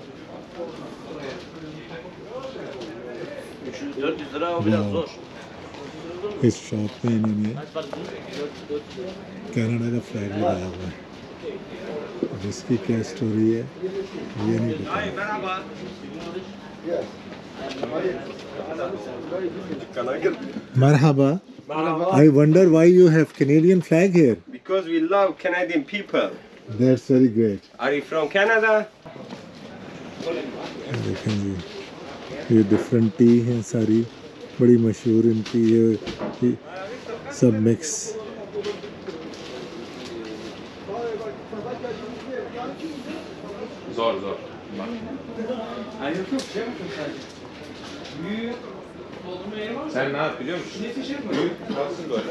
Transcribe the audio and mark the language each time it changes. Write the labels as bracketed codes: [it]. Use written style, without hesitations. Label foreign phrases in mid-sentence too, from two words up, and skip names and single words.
[ur] اس شاپ میں انہوں نے کینیڈا کا فلیگ لگایا ہوا ہے. اب اس کی کیا اسٹوری ہے یہ نہیں پتا. مرحبا. [en] I wonder why you have Canadian flag here. Because we love Canadian people. That's very great. Are you from Canada? [ur] دیکھیں جی یہ [en] different tea [ur] ہیں ساری, بڑی مشہور ان کی یہ سب مکس. [tr] Zor. Sen ne yap biliyor musun? Büyük kalsın böyle.